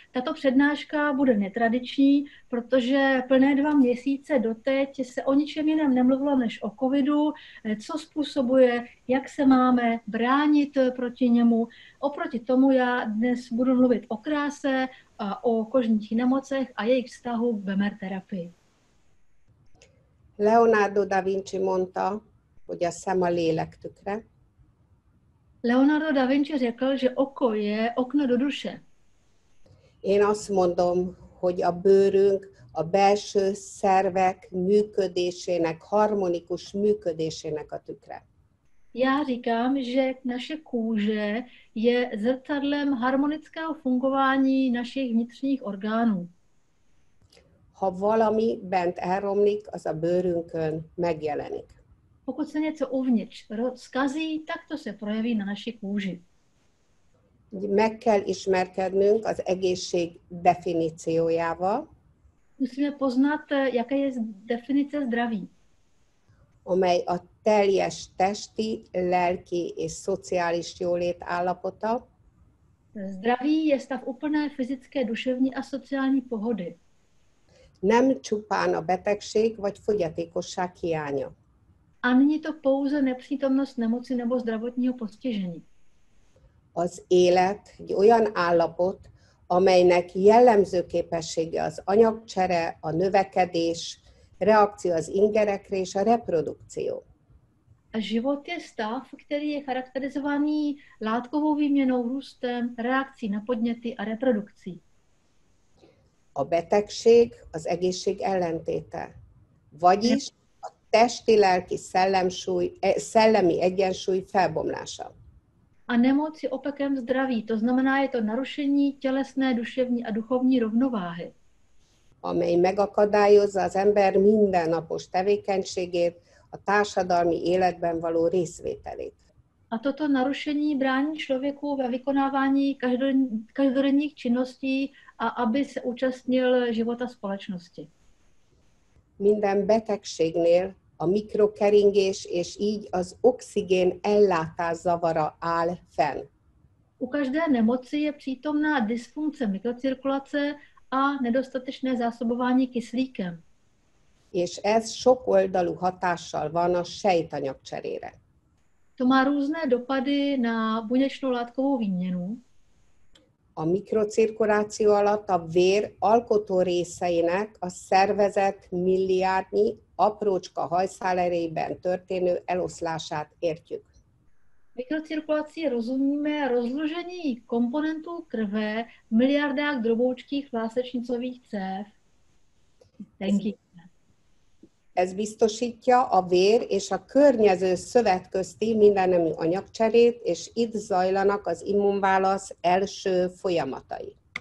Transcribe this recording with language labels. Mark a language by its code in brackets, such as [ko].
[cs] Tato přednáška bude netradiční, protože plné 2 měsíce doteď se o ničem jiném nemluvilo než o covidu, co způsobuje, jak se máme bránit proti němu. Oproti tomu já dnes budu mluvit o kráse a o kožních nemocech a jejich vztahu k Bemer terapii. [hu] Leonardo da Vinci mondta, hogy a szem a lélek tükre. [cs] Leonardo da Vinci řekl, že oko je okno do duše. [hu] Én azt mondom, hogy a bőrünk a belső szervek működésének, harmonikus működésének a tükre. [cs] Já říkám, že naše kůže je zrcadlem harmonického fungování našich vnitřních orgánů. [hu] Ha valami bent elromlik, az a bőrünkön megjelenik. [cs] Pokud se něco uvnitř zkazí, tak to se projeví na naší kůži. [hu] Meg kell ismerkednünk az egészség definíciójával, [cs] Musíme poznat, jaká je definice zdraví. [hu] amely a teljes testi, lelki és szociális jólét állapota, [cs] Zdraví je stav úplné fyzické, duševní a sociální pohody. [hu] nem csupán a betegség vagy fogyatékosság hiánya. [cs] A není to pouze nepřítomnost nemoci nebo zdravotního postižení. [hu] Az élet egy olyan állapot, amelynek jellemző képessége az anyagcsere, a növekedés, reakció az ingerekre és a reprodukció. [cs] A život je stav, který je charakterizovaný látkovou výměnou, růstem, reakcí na podněty a reprodukcí. [hu] A betegség az egészség ellentéte, vagyis a testi-lelki szellemi egyensúly felbomlása. [cs] A nemoc je opakem zdraví, to znamená, je to narušení tělesné, duševní a duchovní rovnováhy. [hu] Amely megakadályozza az ember mindennapos tevékenységét, a társadalmi életben való részvételét. [cs] A toto narušení brání člověku ve vykonávání každodenních činností a aby se účastnil života společnosti. [hu] Minden betegségnél a mikrokeringés és így az oxigén ellátás zavara áll fenn. [cs] U každé nemoci je přítomná dysfunkce mikrocirkulace a nedostatečné zásobování kyslíkem. [hu] És ez sokoldalú hatással van a sejtanyagcserére. [cs] To má různé dopady na buněčnou látkovou výměnu. [hu] A mikrocirkuláció alatt a vér alkotó részeinek a szervezet milliárdnyi aprócska hajszálerében történő eloszlását értjük. [cs] Mikrocirkulací rozumíme rozložení komponentů krve v miliardách droboučkých vlásečnicových cév. [hu] Ez biztosítja a vér és a környező szövet közti mindennemű anyagcserét, és itt zajlanak az immunválasz első folyamatai.